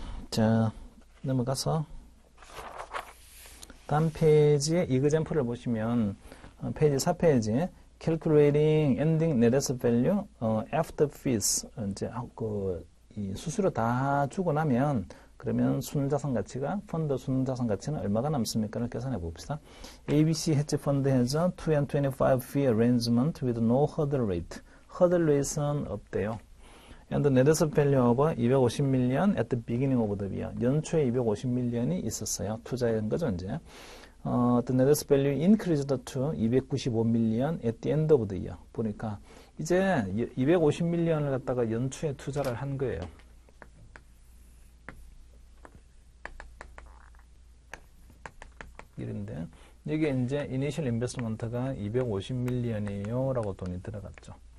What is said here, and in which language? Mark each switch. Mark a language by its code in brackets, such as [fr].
[ko] 자, 넘어가서 다음 페이지에 이그젬플을 보시면 페이지 4페이지에 [en] calculating ending net asset value after fees [ko] 이제 이 수수료 다 주고 나면 그러면 순자산 가치가 펀드 순자산 가치는 얼마가 남습니까를 계산해 봅시다. [en] ABC hedge fund has a 2 and 25 fee arrangement with no hurdle rate. [ko] hurdle rate는 없대요. [en] And the net asset value of 250million at the beginning of the year. [ko] 연초에 250million이 있었어요. 투자한 거죠, 이제. [en] The net asset value increased to 295million at the end of the year. [ko] 보니까 이제 250million을 갖다가 연초에 투자를 한 거예요. 이런데 여기 이제 이니셜 인베스트먼트가 250million이에요 라고 돈이 들어갔죠.